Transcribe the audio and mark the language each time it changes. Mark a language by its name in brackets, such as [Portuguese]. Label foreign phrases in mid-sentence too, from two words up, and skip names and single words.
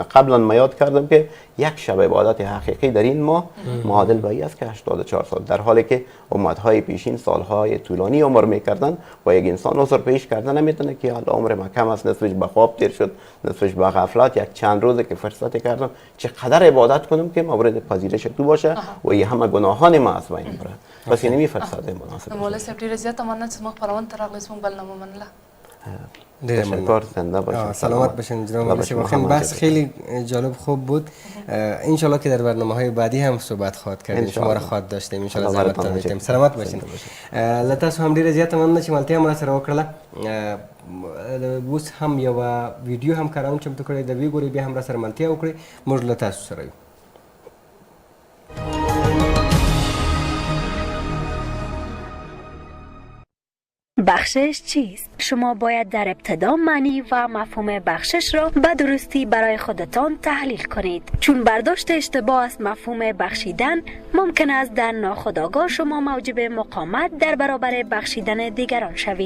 [Persian] قبلا ما یاد کردم که یک شب عبادت حقیقی در این ماه معادل به این است که 84 سال، در حالی که امتهای پیشین سالهای طولانی عمر میکردن و یک انسان عذر پیش کردن نمیتونه که حالا عمر ما کم است، نصفش به خواب تیر شد، نصفش به غفلت، یک چند روزه که فرصت کردم چقدر عبادت کنم که مورد پذیرش تو باشه و این همه گناهان ما از بین بره. پس این فرصت مناسب. [Pashto] مولا صاحب ډیره زیاته مننه چې موږ خپرونه ته راغلی زموږ بلنامه منله. [Persian] تشکر، زنده باشید. سلامت باشین جناب مولا صاحب. بحث خیلی جالب خوب بود. انشالله که در برنامه‌های بعدی هم صحبت خواهد کردیم، شما را خواهد داشتیم انشالله. زحمت می‌کشیم. سلامت باشین. [Pashto] لطفا هم ډیره زیاته مننه چې ملتیا مو سره وکړه. اوس هم یو ویډیو هم کارون چمتو کړی د وی ګوري، بیا هم را سره ملتیا وکړي. موږ له تاسو سره یو. [Persian] بخشش چیست؟ شما باید در ابتدا معنی و مفهوم بخشش را به درستی برای خودتان تحلیل کنید، چون برداشت اشتباه از مفهوم بخشیدن ممکن است در ناخودآگاه شما موجب مقاومت در برابر بخشیدن دیگران شوید.